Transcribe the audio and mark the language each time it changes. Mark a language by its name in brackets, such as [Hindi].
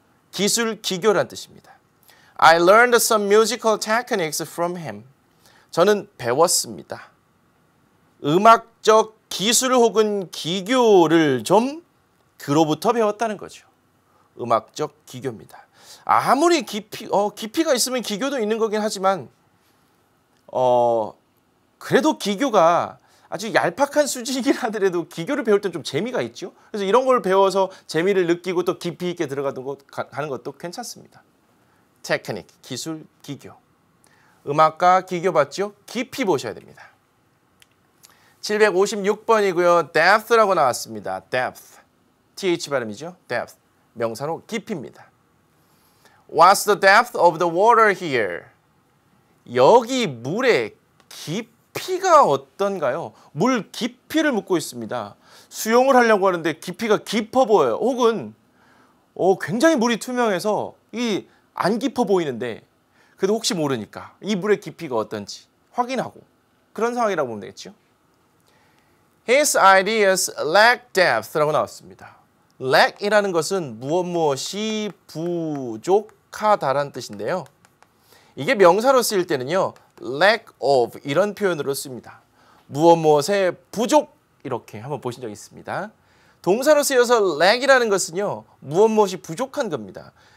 [Korean] 기술, 기교라는 뜻입니다. [English] I learned some musical techniques from him. [Korean] 저는 배웠습니다. 음악적 기술 혹은 기교를 좀 그로부터 배웠다는 거죠. 음악적 기교입니다. 아무리 깊이가 있으면 기교도 있는 거긴 하지만 그래도 기교가 아주 얄팍한 수준이긴 하더라도 기교를 배울 땐 좀 재미가 있죠. 그래서 이런 걸 배워서 재미를 느끼고 또 깊이 있게 가는 것도 괜찮습니다. 테크닉, 기술, 기교. 음악가 기교 봤죠? 깊이 보셔야 됩니다. 756번이고요. depth라고 나왔습니다. depth. th 발음이죠. depth. 명사로 깊이입니다. [English] What's the depth of the water here? [Korean] 여기 물의 깊이가 어떤가요? 물 깊이를 묻고 있습니다. 수영을 하려고 하는데 깊이가 깊어 보여요. 혹은 굉장히 물이 투명해서 안 깊어 보이는데 그래도 혹시 모르니까 이 물의 깊이가 어떤지 확인하고 그런 상황이라고 보면 되겠죠. [English] His ideas lack depth라고 [Korean] 나왔습니다. lack이라는 것은 무엇이 부족하다라는 뜻인데요. 이게 명사로 쓰일 때는요. [English] lack of [Korean] 이런 표현으로 씁니다. 무엇에 부족 이렇게 한번 보신 적 있습니다. 동사로 쓰여서 lack이라는 것은요. 무엇이 부족한 겁니다.